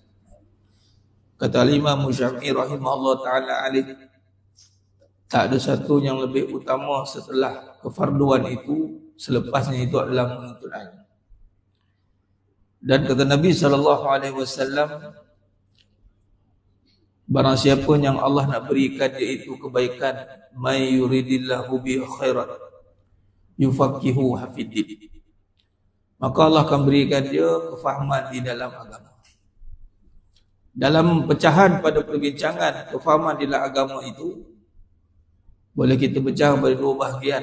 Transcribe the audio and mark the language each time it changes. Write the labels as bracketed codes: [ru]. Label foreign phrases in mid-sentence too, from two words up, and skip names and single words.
[ms] Kata Imam Syafi'i [ar] رحمه الله تعالى عليه, [ms] tak ada satu yang lebih utama setelah kefarduan itu, selepasnya itu adalah menuntut ilmu. Dan kata Nabi SAW, barang siapa yang Allah nak berikan dia itu kebaikan, [ar] من يرد الله به خيرا يفقهه في الدين, [ms] maka Allah akan berikan dia kefahaman di dalam agama. Dalam pecahan pada perbincangan kefahaman di dalam agama itu, boleh kita pecah pada dua bahagian.